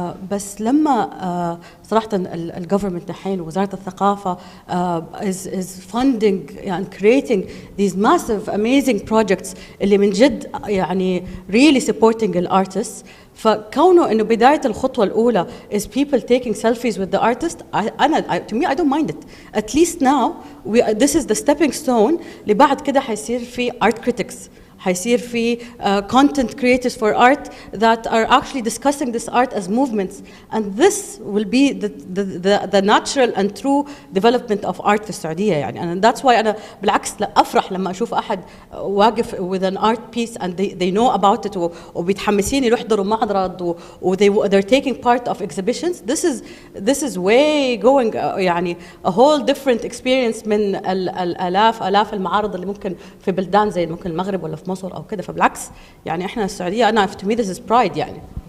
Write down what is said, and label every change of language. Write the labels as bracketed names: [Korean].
[Arabic] بس لما صراحة الجوفرمنت الحين ووزارة الثقافة [English] is funding [Arabic] يعني [English] creating these massive amazing projects [Arabic] اللي من جد يعني [English] really supporting [Arabic] الارتست. فكونه انه بداية الخطوة الأولى [English] is people taking selfies with the artist, to me I don't mind it. At least now this is the stepping stone [Arabic] اللي بعد كده حيصير في [English] art critics. حيصير في content creators for art that are actually discussing this art as movements, and this will be the natural and true development of art [Arabic] في السعودية يعني. [English] And that's why [Arabic] أنا بالعكس أفرح لما أشوف أحد واقف [English] with an art piece and they know about it [Arabic] وبيتحمسين يحضروا معرض [English] they're taking part of exhibitions. This is way going [Arabic] يعني [English] a whole different experience [Arabic] من آلاف المعارض اللي ممكن في بلدان زي ممكن المغرب ولا في مصر أو كده. فبالعكس يعني إحنا السعودية أنا [English] to me this is pride [Arabic] يعني